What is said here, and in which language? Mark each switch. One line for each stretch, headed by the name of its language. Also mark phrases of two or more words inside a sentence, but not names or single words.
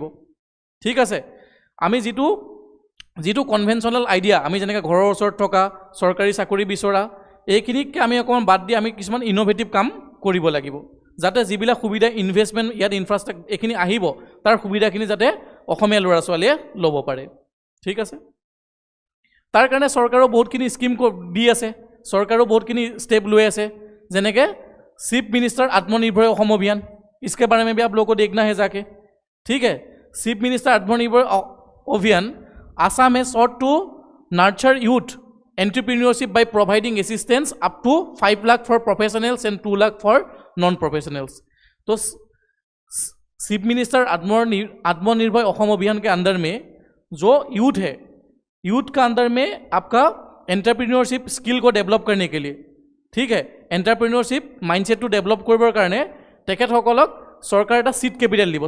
Assamese: ঠিক আছে, আমি যিটো
English: conventional idea,
Assamese: আমি যেনেকৈ ঘৰৰ ওচৰত থকা, চৰকাৰী চাকৰি বিচৰা, এইখিনিকে আমি অকণমান বাদ দি আমি কিছুমান ইন'ভেটিভ কাম কৰিব লাগিব, যাতে যিবিলাক সুবিধা ইনভেষ্টমেণ্ট ইয়াত ইনফ্ৰাষ্ট্ৰাকচাৰ এইখিনি আহিব, তাৰ সুবিধাখিনি যাতে অসমীয়া ল'ৰা ছোৱালীয়ে ল'ব পাৰে। ঠিক আছে, তাৰ কাৰণে চৰকাৰেও বহুতখিনি স্কিম দি আছে, চৰকাৰেও বহুতখিনি ষ্টেপ লৈ আছে, যেনেকৈ চিফ মিনিষ্টাৰ আত্মনিৰ্ভৰ অসম অভিযান,
Hindi: इसके बारे में भी आप लोगों को देखना है जाके। ठीक है,
English: चीफ मिनिस्टर आत्मनिर्भर अभियान, Assam has sought to nurture youth entrepreneurship by providing assistance up to 5 lakh for professionals and 2 lakh for non-professionals।
Hindi: तो चीफ मिनिस्टर आत्मनिर्भर असम अभियान के अंदर में जो यूथ है, यूथ का अंदर में आपका एंटरप्रेन्योरशिप स्किल को डेभलप करने के लिए, ठीक है,
English: entrepreneurship mindset
Hindi: डेभलप करने कारण तेखेतসকলক सरकार एक
English: seed capital
Hindi: दी।